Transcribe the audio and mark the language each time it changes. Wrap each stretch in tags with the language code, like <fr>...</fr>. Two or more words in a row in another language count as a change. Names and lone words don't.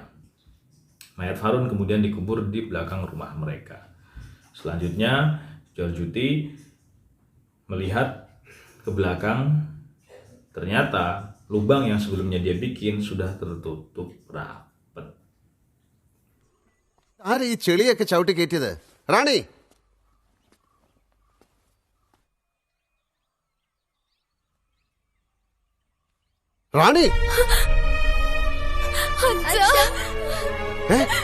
<id>Mayat Farun kemudian dikubur di belakang rumah mereka. Selanjutnya, Jorjuti melihat ke belakang, ternyata lubang yang sebelumnya dia bikin sudah tertutup rapat.</id> <ml>ആര് ഈ ചെളിയൊക്കെ ചവിട്ടി കയറ്റിയത്? റാണി, റാണി, ഏ?</ml>